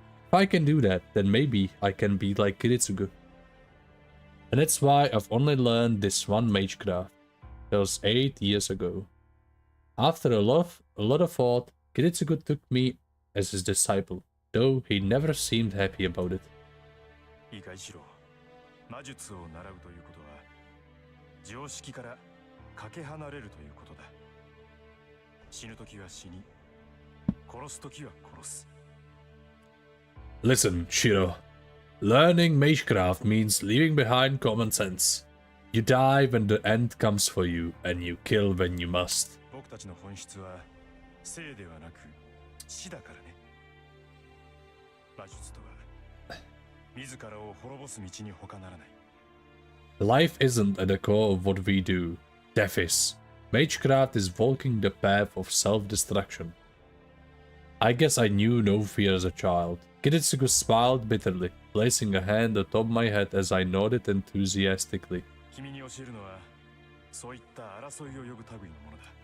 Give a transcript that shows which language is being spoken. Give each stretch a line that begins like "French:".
English: If I can do that, then maybe I can be like Kiritsugu. And that's why I've only learned this one magecraft. That was 8 years ago. After a lot of thought, Kiritsugu took me as his disciple, though he never seemed happy about it.
Japanese: いいかいしろ。魔術を習うということは常識からかけ離れるということだ。死ぬときは死に、殺すときは殺す。
English: Listen, Shiro. Learning magecraft means leaving behind common sense. You die when the end comes for you, and you kill when you must.
Japanese: 僕たちの本質は生ではなく死だからね。魔術とは自らを滅ぼす道に他ならない。
English: Life isn't at the core of what we do. Death is. Magecraft is walking the path of self-destruction. I guess I knew no fear as a child. Kiritsugu smiled bitterly, placing a hand atop my head as I nodded enthusiastically.
Japanese: 君に教えるのはそういった争いを呼ぶ類のものだ。